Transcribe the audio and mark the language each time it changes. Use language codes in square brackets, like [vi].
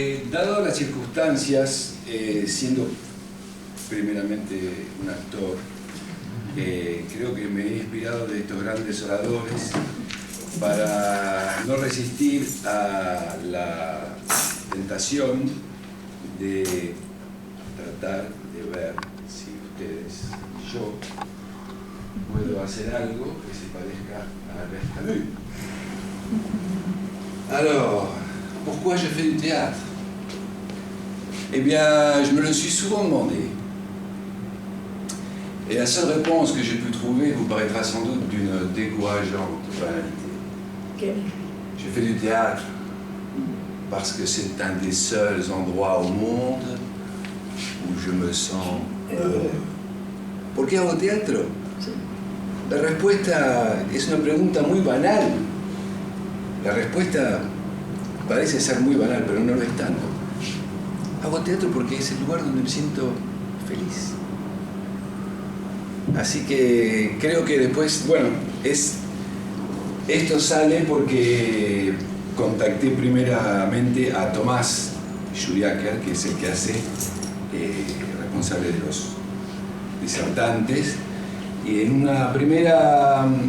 [es] Dado las circunstancias, siendo primeramente un actor, creo que me he inspirado de estos grandes oradores para no resistir a la tentación de tratar de ver si ustedes y yo puedo hacer algo que se parezca a Albert Camus. [fr] Alors, pourquoi je fais du théâtre? Eh bien, je me le suis souvent demandé. Et la seule réponse que j'ai pu trouver vous paraîtra sans doute d'une décourageante banalité. Je fais du théâtre parce que c'est un des seuls endroits au monde où je me sens heureux. [es] ¿Por qué hago teatro? La respuesta es una pregunta muy banal. La respuesta parece ser muy banal, pero no lo es tanto. Hago teatro porque es el lugar donde me siento feliz. Así que creo que después, bueno, esto sale porque contacté primeramente a Tomás Judiaker, que es el que hace responsable de los disertantes, y en una primera